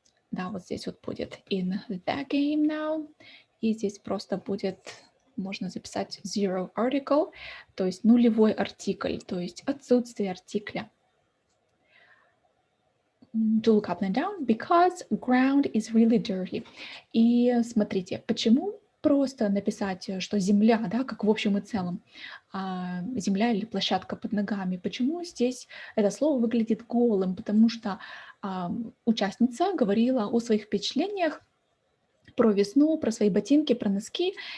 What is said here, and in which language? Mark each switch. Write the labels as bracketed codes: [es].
[ru] Да, вот здесь вот будет [en] in the game now. [ru] И здесь просто будет, можно записать [en] zero article, [ru] то есть нулевой артикль, то есть отсутствие артикля. [en] To look up and down because ground is really dirty. [ru] И смотрите, почему просто написать, что земля, да, как в общем и целом, земля или площадка под ногами. Почему здесь это слово выглядит голым? Потому что участница говорила о своих впечатлениях про весну, про свои ботинки, про носки.